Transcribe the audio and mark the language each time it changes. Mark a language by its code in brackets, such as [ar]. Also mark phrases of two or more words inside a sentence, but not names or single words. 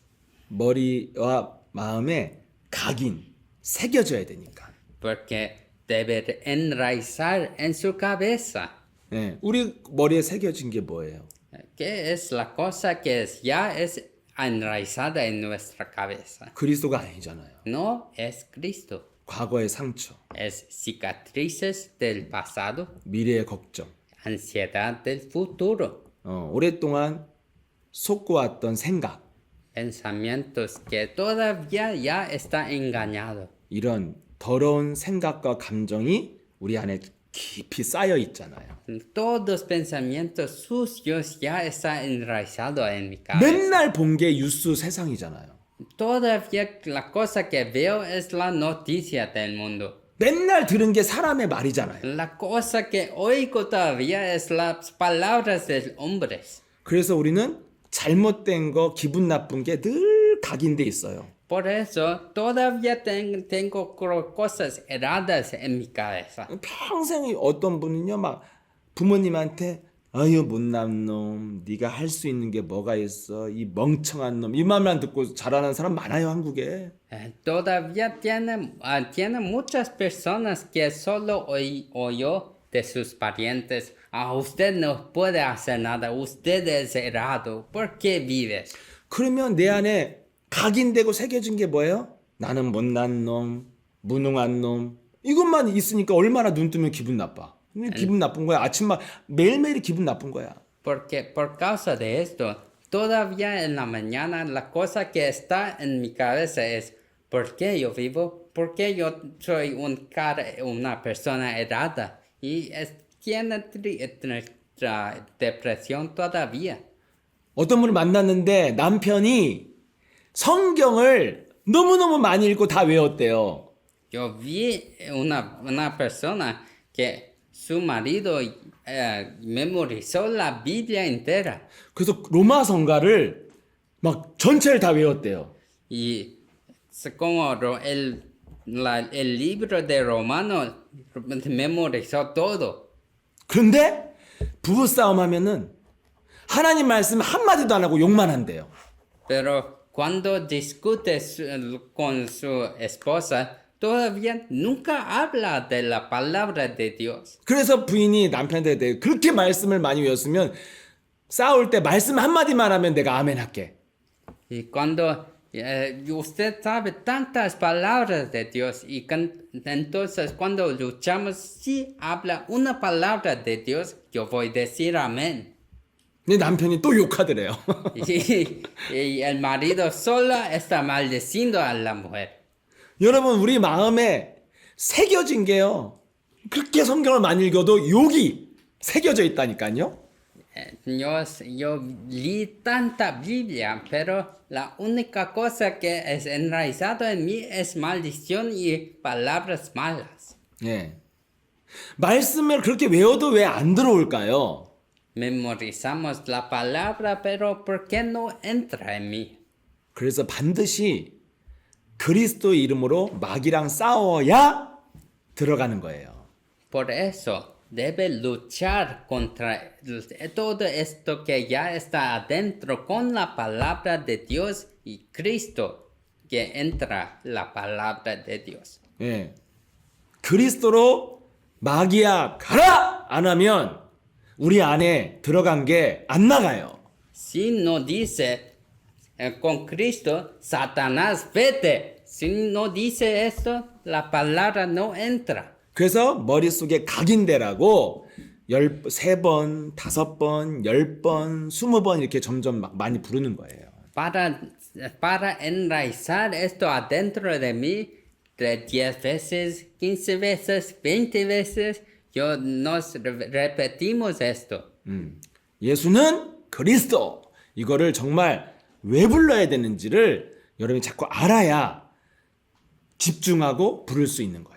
[ko] 머리와 마음에 새겨져야 되니까. [es] Porque debe enraizar en su cabeza. [ko] 우리 머리에 새겨진 게 뭐예요? [es] ¿Qué es la cosa que ya es enraizada en nuestra cabeza? [ko] 그리스도가 아니잖아요. [es] No es Cristo. [ko] 과거의 상처, [es] Es cicatrices del pasado, [ko] 미래의 걱정, [es] ansiedad del futuro, [ko] 오랫동안 속고왔던 생각, [es] pensamientos que todavía ya está engañado. [ko] 이런 더러운 생각과 감정이 우리 안에 깊이 쌓여 있잖아요. [es] Todos pensamientos sucios ya está enraizado en mi cabeza. [ko] 맨날 본 게 뉴스 세상이잖아요. [es] Todavía la cosa que veo es la noticia del mundo. [ko] 맨날 들은 게 사람의 말이잖아요. [es] La cosa que oigo todavía es las palabras de hombres. [ko] 그래서 우리는 잘못된 거, 기분 나쁜 게 늘 각인돼 있어요. [es] Por eso todavía tengo cosas erradas en mi cabeza. [ko] 평생 어떤 분은요 막 부모님한테 아유 못난 놈, 네가 할 수 있는 게 뭐가 있어, 이 멍청한 놈, 이 말만 듣고 자라는 사람 많아요 한국에. [es] Todavía tiene muchas personas que solo oyó de sus parientes. Usted no puede hacer nada, usted es errado, ¿por qué vives? [ko] 그러면 내 안에 각인되고 새겨진 게 뭐예요? 나는 못난 놈, 무능한 놈. 이것만 있으니까 얼마나 눈 뜨면 기분 나빠. 기분 나쁜 거야. 아침만 매일매일 기분 나쁜 거야. [es] Porque por causa de esto, todavía en la mañana la cosa que está en mi cabeza es, ¿por qué yo vivo? ¿Por qué yo soy una persona errada? Y tiene depresión todavía. [ko] 어떤 분을 만났는데 남편이 성경을 너무너무 많이 읽고 다 외웠대요. [es] Yo vi una persona que su marido memorizó la Biblia entera. [ko] 그래서 로마 성가를 막 전체를 다 외웠대요. [es] Y como el libro de Romano memorizó todo. [ko] 그런데 부부싸움 하면은 하나님 말씀 한마디도 안 하고 욕만 한대요. [es] Pero cuando discute con su esposa, todavía nunca habla de la palabra de Dios. [ko] 그래서 부인이 남편한테 대해 그렇게 말씀을 많이 외웠으면 싸울 때 말씀 한마디만 하면 내가 아멘 할게. [es] Y cuando usted sabe tantas palabras de Dios, entonces cuando luchamos, si habla una palabra de Dios, yo voy a decir amén. [ko] 근데 남편이 또 욕하더래요. [es] Y el marido solo está maldiciendo a la mujer. [ko] 여러분 우리 마음에 새겨진 게요. 그렇게 성경을 많이 읽어도 욕이 새겨져 있다니까요. [es] Yo leí tanta Biblia, pero la única cosa que es enraizado en mí es maldición y palabras malas. [ko] 예. 말씀을 그렇게 외워도 왜 안 들어올까요? [es] Memorizamos la palabra, pero ¿por qué no entra en mí? [ko] 그래서 반드시 그리스도 이름으로 마귀랑 싸워야 들어가는 거예요. [es] Por eso debe luchar contra todo esto que ya está adentro con la palabra de Dios y Cristo que entra la palabra de Dios. [ko] 예. 그리스도로 마귀야 가라! 안 하면 우리 안에 들어간 게 안 나가요. [es] Si no dice con Cristo, Satanás vete. Si no dice esto, la palabra no entra. [ko] 그래서 머릿속에 각인되라고 13번, 5번, 10번, 20번 이렇게 점점 막 많이 부르는 거예요. [es] Para enraizar esto adentro de mí, 10 veces, 15 veces, 20 veces, nos repetimos esto. [ko] 예수는 그리스도. 이거를 정말 왜 불러야 되는지를 여러분이 자꾸 알아야 집중하고 부를 수 있는 거예요.